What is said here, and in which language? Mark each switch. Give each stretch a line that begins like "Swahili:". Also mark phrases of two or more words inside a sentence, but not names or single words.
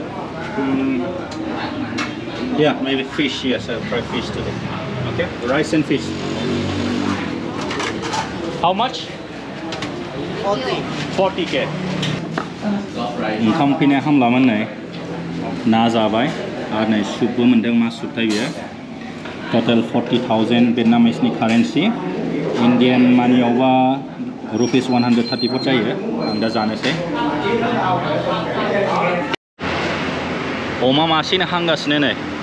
English: Yeah, maybe fish. Yes, I'll try fish today. Okay, rice and fish. How much? 40k.
Bodo: ओंखाम फैनाय हामलामोन नै ना जाबाय आरो नै सुपबो मोनदों मा सुप थाय बियो टटेल 40,000 वियतनामिसनि कारेन्सि इन्डियान मानियावबा रुपिस 134 जायो आं दा जानोसै अमा मासेनो हांगासिनो नै